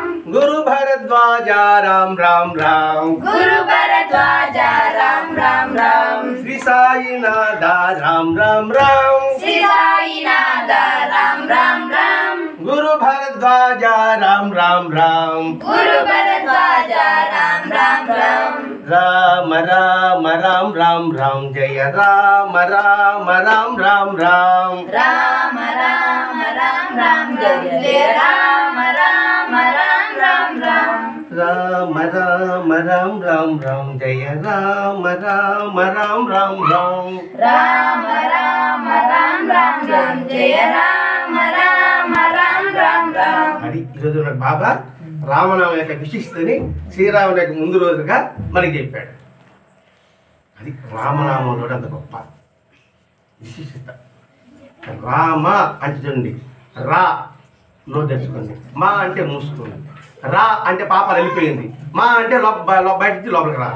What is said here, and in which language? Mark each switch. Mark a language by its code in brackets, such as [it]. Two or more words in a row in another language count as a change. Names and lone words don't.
[te] గురు భరద్వాజ రామ రామ రామ గురు భరద్వాజ రామ రామ రామ శ్రీ సాయినాథ రామ రామ రామ శ్రీ సాయినాథ రామ రామ రామ గురు భరద్వాజ రామ రామ రామ గురు భరద్వాజ రామ రామ రామ రామ రామ రామ రామ రామ జయ రామ రామ రామ రామ రామ రామ రామ రామ రామ జయ రామ రామ రామ రామ రామ రామ రామ రామ రామ జయ రామ రామ రామ రామ రామ రామ రామ రామ రామ జయ రామ రామ రామ రామ రామ అది ఈరోజు మన బాబా రామనామ యొక్క విశిష్టని శ్రీరాముని యొక్క ముందు రోజుగా మనకి చెప్పాడు. అది రామనామంలో అంత గొప్ప విశిష్టత. రామ అంటే చూడండి, రా నో తెచ్చుకుంది, మా అంటే మూసుకుంది, రా అంటే పాప వెళ్ళిపోయింది, మా అంటే బయటికి లోపలికి రా.